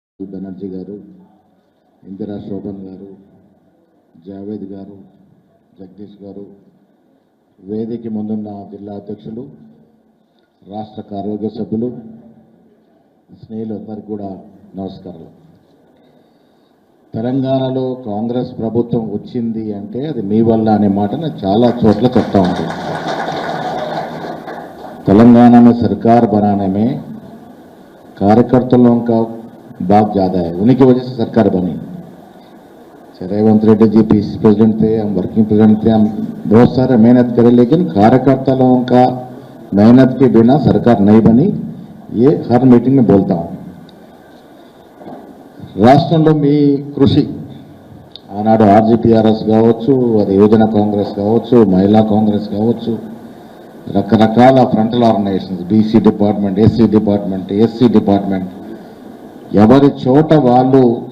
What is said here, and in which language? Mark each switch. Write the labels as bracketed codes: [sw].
[te] బెనర్జీ గారు, ఇందిరా శోభన్ గారు, జావేద్ గారు, జగదీష్ గారు, వేదిక ముందున్న జిల్లా అధ్యక్షులు, రాష్ట్ర కార్యవర్గ సభ్యులు, స్నేహితులు అందరికీ కూడా నమస్కారాలు. తెలంగాణలో కాంగ్రెస్ ప్రభుత్వం వచ్చింది అంటే అది మీ వల్ల అనే మాట నేను చాలా చోట్ల చెప్తా ఉంటాను. [hi] तेलंगाना में सरकार बनाने में कार्यकर्ताओं का भाग ज़्यादा है, उन्हीं की वजह से सरकार बनी. रेवंत रेड्डी जी पीसी प्रेसिडेंट थे, हम वर्किंग प्रेसिडेंट थे, हम बहुत सारे मेहनत करे, लेकिन कार्यकर्ताओं का मेहनत के बिना सरकार नहीं बनी. ये हर मीटिंग में बोलता हूँ. [te] రాష్ట్రంలో మీ కృషి ఆనాడు ఆర్జీపీఆర్ఎస్ కావచ్చు, అది యువజన కాంగ్రెస్ కావచ్చు, మహిళా కాంగ్రెస్ కావచ్చు, రకరకాల frontal organisations, BC department, SC department, SC department, ఎవరి చోట వాళ్ళు